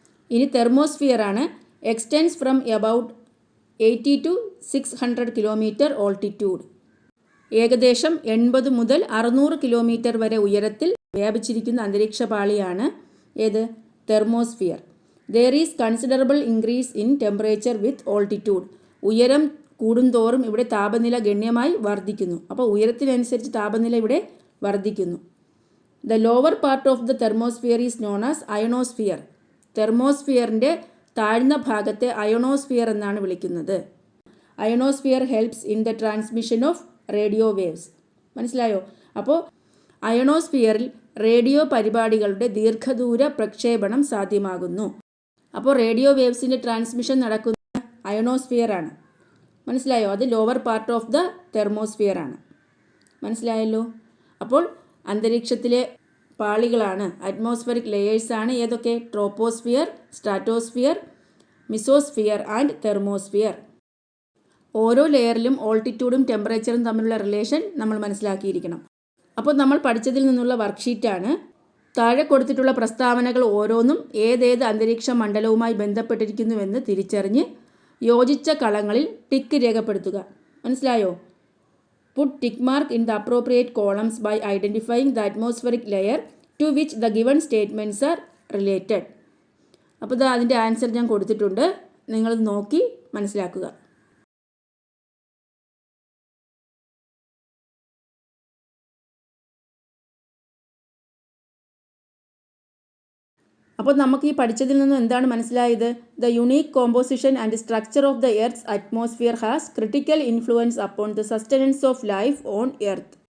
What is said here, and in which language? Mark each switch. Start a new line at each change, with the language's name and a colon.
Malayalam: ഇനി തെർമോസ്ഫിയർ ആണ്.
English: Extends from about 80 to 600 kilometre altitude.
Malayalam: ഏകദേശം 80 മുതൽ 600 കിലോമീറ്റർ വരെ ഉയരത്തിൽ വ്യാപിച്ചിരിക്കുന്ന അന്തരീക്ഷ പാളിയാണ് ഏത്? Thermosphere.
English: There is considerable increase in temperature with altitude.
Malayalam: ഉയരം കൂടുന്തോറും ഇവിടെ താപനില ഗണ്യമായി വർദ്ധിക്കുന്നു. അപ്പോൾ ഉയരത്തിനനുസരിച്ച് താപനില ഇവിടെ വർദ്ധിക്കുന്നു.
English: The lower part of the thermosphere is known as ionosphere.
Malayalam: തെർമോസ്ഫിയറിൻ്റെ താഴ്ന്ന ഭാഗത്തെ അയോണോസ്ഫിയർ എന്നാണ് വിളിക്കുന്നത്.
English: Ionosphere helps in the transmission of radio waves.
Malayalam: മനസ്സിലായോ? അപ്പോൾ അയോണോസ്ഫിയറിൽ റേഡിയോ പരിപാടികളുടെ ദീർഘദൂര പ്രക്ഷേപണം സാധ്യമാകുന്നു. അപ്പോൾ റേഡിയോ വേവ്സിൻ്റെ ട്രാൻസ്മിഷൻ നടക്കുന്ന അയോണോസ്ഫിയർ ആണ്. മനസ്സിലായോ? അത് lower part of the thermosphere ആണ്. മനസ്സിലായല്ലോ? അപ്പോൾ അന്തരീക്ഷത്തിലെ പാളികളാണ്, അറ്റ്മോസ്ഫിയറിക് ലെയേഴ്സ് ആണ് ഏതൊക്കെ?
English: Troposphere, stratosphere, mesosphere and thermosphere.
Malayalam: ഓരോ ലെയറിലും ഓൾട്ടിറ്റ്യൂഡും ടെമ്പറേച്ചറും തമ്മിലുള്ള റിലേഷൻ നമ്മൾ മനസ്സിലാക്കിയിരിക്കണം. അപ്പോൾ നമ്മൾ പഠിച്ചതിൽ നിന്നുള്ള വർക്ക്ഷീറ്റാണ്. താഴെ കൊടുത്തിട്ടുള്ള പ്രസ്താവനകൾ ഓരോന്നും ഏതേത് അന്തരീക്ഷ മണ്ഡലവുമായി ബന്ധപ്പെട്ടിരിക്കുന്നുവെന്ന് തിരിച്ചറിഞ്ഞ് യോജിച്ച കളങ്ങളിൽ ടിക്ക് രേഖപ്പെടുത്തുക. മനസ്സിലായോ?
English: Put tick mark in the appropriate columns by identifying the atmospheric layer to which the given statements are related.
Malayalam: അപ്പോൾ ഇത് അതിൻ്റെ ആൻസർ ഞാൻ കൊടുത്തിട്ടുണ്ട്. നിങ്ങൾ നോക്കി മനസ്സിലാക്കുക. അപ്പോൾ നമുക്ക് ഈ പഠിച്ചതിൽ നിന്നും എന്താണ് മനസ്സിലായത്?
English: The unique composition and structure of the earth's atmosphere has critical influence upon the sustenance of life on earth.